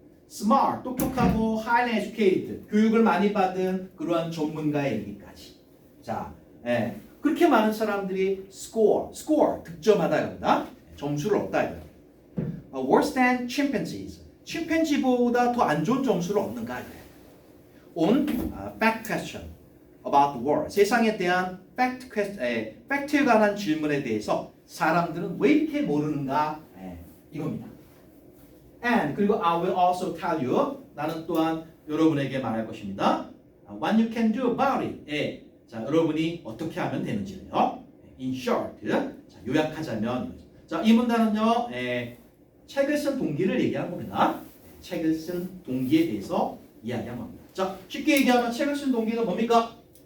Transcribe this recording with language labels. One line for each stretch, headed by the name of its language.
Korean: Smart, 똑똑하고
English: highly educated,
Korean: 교육을 많이 받은 그러한 전문가에 이르기까지. 자, 그렇게 많은 사람들이 score, 득점하다 이겁니다. 점수를 얻다 이거예요.
English: Worse than chimpanzees.
Korean: 침팬지보다 더 안 좋은 점수를 얻는가 이거예요.
English: On fact question about the world.
Korean: 세상에 대한 팩트에 관한 질문에 대해서 사람들은 왜 이렇게 모르는가 이겁니다.
English: And
Korean: 그리고
English: I will also tell you.
Korean: 나는 또한 여러분에게 말할 것입니다.
English: What you can do about it.
Korean: 자, 여러분이 어떻게 하면 되는지요.
English: In short.
Korean: 자, 요약하자면 자, 이 문단은요. 책을 쓴 동기를 얘기한 겁니다. 책을 쓴 동기에 대해서 이야기한 겁니다. 자, 쉽게 얘기하면 책을 쓴 동기는 뭡니까?